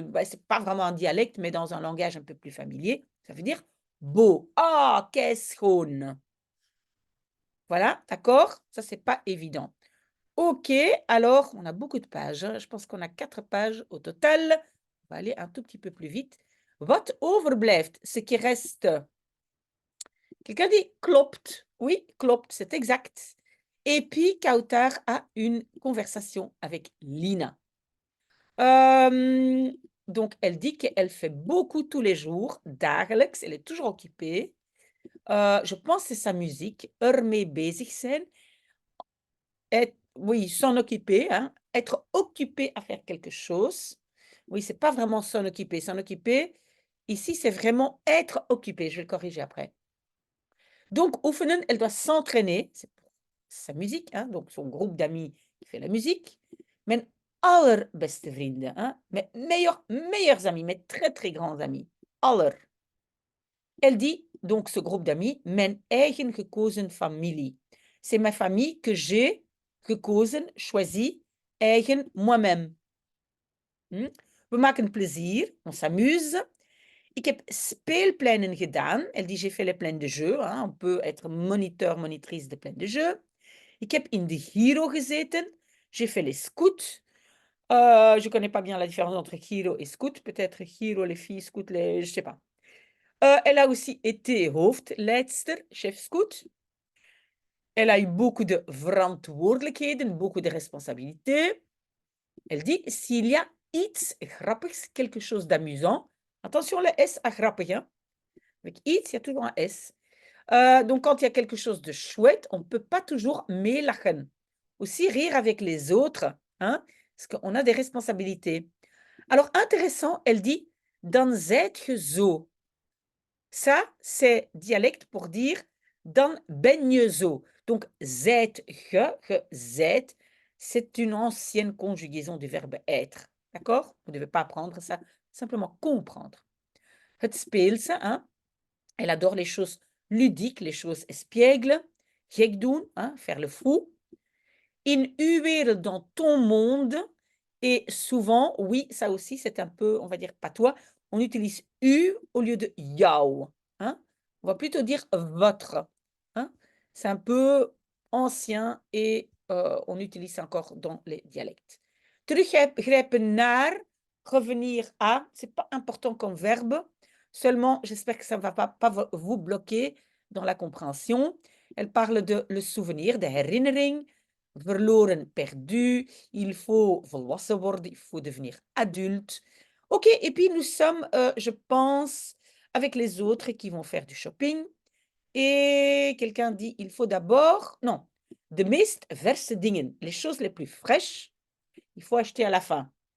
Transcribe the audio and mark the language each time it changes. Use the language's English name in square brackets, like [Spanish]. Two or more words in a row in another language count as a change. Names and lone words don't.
[French] Ben, c'est pas vraiment un dialecte, mais dans un langage un peu plus familier, ça veut dire beau. Ah, qu'est-ce schoon. Voilà, d'accord? Ça, c'est pas évident. OK, alors, on a beaucoup de pages. Hein. Je pense qu'on a 4 pages au total. On va aller un tout petit peu plus vite. [Dutch] Wat overblijft, [French] ce qui reste. Quelqu'un dit klopt. Oui, klopt, c'est exact. Et puis, Kautar a une conversation avec Lina. Donc, elle dit qu'elle fait beaucoup tous les jours, dagelijks. Elle est toujours occupée. Je pense que c'est sa musique. [Dutch] Ermee bezig zijn. [French] Oui, s'en occuper. Hein, être occupé à faire quelque chose. Oui, c'est pas vraiment s'en occuper. S'en occuper, ici, c'est vraiment être occupé. Je vais le corriger après. Donc, oefenen, elle doit s'entraîner. C'est pour sa musique, hein, donc son groupe d'amis qui fait la musique. [Dutch] Men allerbeste vrienden. [French] Hein? Mes meilleurs amis, mes très, très grands amis. Aller. Elle dit, donc ce groupe d'amis, [Dutch] mijn eigen gekozen familie. [French] C'est ma famille que j'ai gekozen, choisi, eigen, moi-même. [Dutch] We maken plezier, [French] on s'amuse. [Dutch] Ik heb speelpleinen gedaan. [French] Elle dit, j'ai fait les pleins de jeux. Hein? On peut être moniteur, monitrice de pleins de jeux. [Dutch] Ik heb in de Giro gezeten. [French] J'ai fait les scouts. Je ne connais pas bien la différence entre Giro et scout. Peut-être Giro, les filles, scout, je ne sais pas. Elle a aussi été hoofdleidster, chef scout. Elle a eu beaucoup de verantwoordelijkheden, beaucoup de responsabilités. Elle dit, s'il y a [Dutch] iets grappigs, [French] quelque chose d'amusant, attention le S à grappig, hein? Avec iets, il y a toujours un S. Donc, quand il y a quelque chose de chouette, on ne peut pas toujours meelachen. Aussi, rire avec les autres, hein? Parce qu'on a des responsabilités. Alors, intéressant, elle dit, [Dutch] dan zijt ge zo. [French] Ça, c'est dialecte pour dire [Dutch] dan ben je zo. [French] Donc, [Dutch] zijt ge, zijt, [French] c'est une ancienne conjugaison du verbe être. D'accord? Vous ne devez pas apprendre ça, simplement comprendre. [Dutch] Het speelse, [French] hein? Elle adore les choses ludiques, les choses espiègles. [Dutch] Gek doen, [French] hein? Faire le fou. [Dutch] In uw wereld, [French] dans ton monde. Et souvent, oui, ça aussi, c'est un peu, on va dire, patois. On utilise u au lieu de jou. Hein? On va plutôt dire votre. Hein? C'est un peu ancien et on utilise encore dans les dialectes. [Dutch] Teruggrijpen naar, [French] revenir à, c'est pas important comme verbe. Seulement, j'espère que ça ne va pas vous bloquer dans la compréhension. Elle parle de le souvenir, [Dutch] de herinnering. Verloren, [French] perdu, il faut [Dutch] volwassen worden, [French] il faut devenir adulte. Ok, et puis nous sommes, je pense, avec les autres qui vont faire du shopping. Et quelqu'un dit, il faut d'abord, non, [Dutch] de meest verse dingen, [French] les choses les plus fraîches, il faut acheter à la fin.